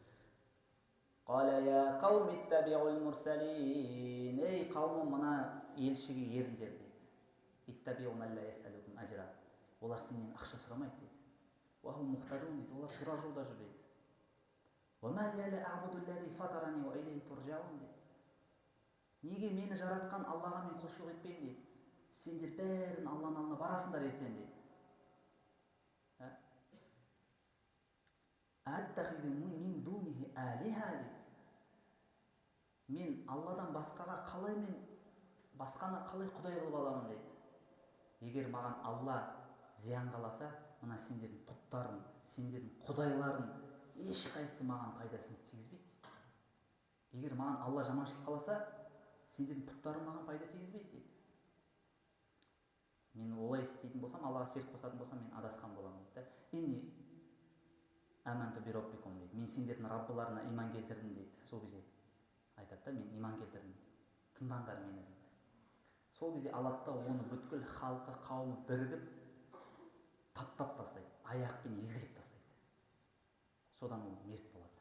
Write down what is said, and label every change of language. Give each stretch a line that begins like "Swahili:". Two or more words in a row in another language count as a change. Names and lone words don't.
Arabic: قال يا قوم اتبعوا المرسلين.
Kazakh: Ей қауымым, мына елшіге еріңдер дейді.
Arabic: اتبعوا من لا يسألكم أجرا.
Kazakh: Олар сенен ақша сұрамайды дейді.
Arabic: وهم مهتدون дейді.
Kazakh: Олар тура жолда жүр дейді.
Arabic: وما لي لا أعبد الذي فطرني وإليه ترجعون дейді.
Kazakh: Неге мені жаратқан Аллаға мен құлшылық етпейін дейді. Сендер бәрін Алланың алдына барасыңдар ертең дейді.
Arabic: أأتخذ من دونه آلهة
Kazakh: дейді. Мен Алладан басқаны қалай құдай қылып аламын дейді. Егер маған Алла зиян қаласа, мына сендердің пұттарың, сендердің құдайларың ешқайсысы маған пайдасын тигізбейді дейді. Егер маған Алла жаманшылық қаласа, сендердің пұттарың маған пайда тигізбейді дейді. Мен олай істейтін болсам, Аллаға серік қосатын болсам, мен адасқан боламын дейді.
Arabic: إني آمنت بربكم дейді.
Kazakh: Мен сендердің Раббыларына иман келтірдім дейді. Сол кезде айтады да, мен иман келтірдім. Тыңдаңдар мені дейді. Сол кезде алады да оны бүткіл халқы, қауымы бірігіп таптап тастайды. Аяқпен езгілеп тастайды. Содан ол мерт болады.